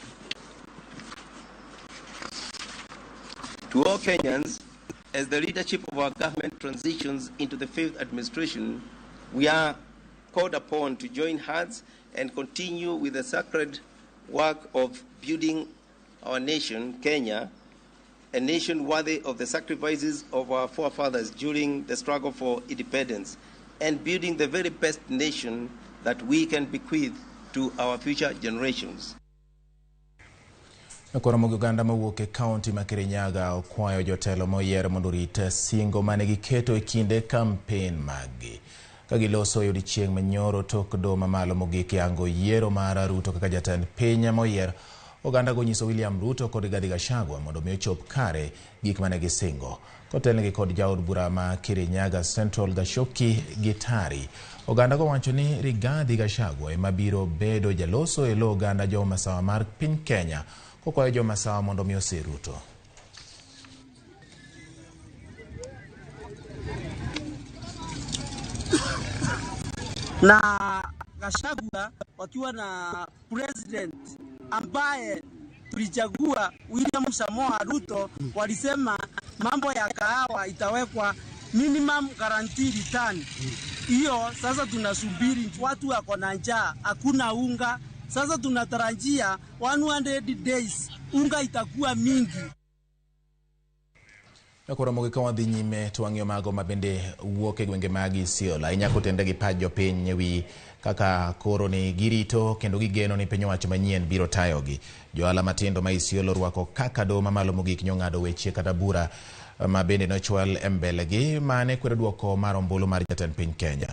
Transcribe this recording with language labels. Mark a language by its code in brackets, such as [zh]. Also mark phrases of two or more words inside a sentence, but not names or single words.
[en] To all Kenyans, as the leadership of our government transitions into the fifth administration, we are called upon to join hands and continue with the sacred work of building our nation, Kenya, a nation worthy of the sacrifices of our forefathers during the struggle for independence, and building the very best nation that we can bequeath to our future generations. [luo] Ramogi Uganda mawuok e kaunti ma Kirinyaga okwayo jotelo moyier mondo orit singo mane giketo e kinde kampen maggi. Ka giloso odiechieng' manyoro tok doho mamalo mogik yango yiero mar Ruto kaka jatend piny moyier, Uganda go nyiso William Ruto kod Rigathi Gachagua mondo omi ochop kare gik mane gisingo. Kotelnegi kod jaod bura ma Kirinyaga Central Gashoki Gitari, Uganda go wacho ni Rigathi Gachagua ema biro bedo jaloso e lo Uganda jo masawa mar piny Kenya, kokwayo jo masawa mondo omi ose Ruto. [sw] Na Gachagua wakiwa na president ambaye tulichagua William Samoei Ruto, walisema mambo ya kahawa itawekwa [en] minimum guarantee return. [sw] Hiyo sasa tunasubiri, watu wako na njaa, hakuna unga. Sasa tunatarajia 100 days unga itakuwa mingi. [luo] Ramogi ka wadhi nyime twang'yo mago mabende wuok e gwenge mag Isiolo ahinya kotende gi pach jopiny ewi kaka koro ni girito kendo gigeno ni piny owacho manyien biro tayogi. Johala matindo ma Isiolo rwako kaka doho mamalo mogik nyong'ado weche kata bura ma bende nochwal e mbelegi mane kwedo duoko mar ombulu mar jatend piny Kenya.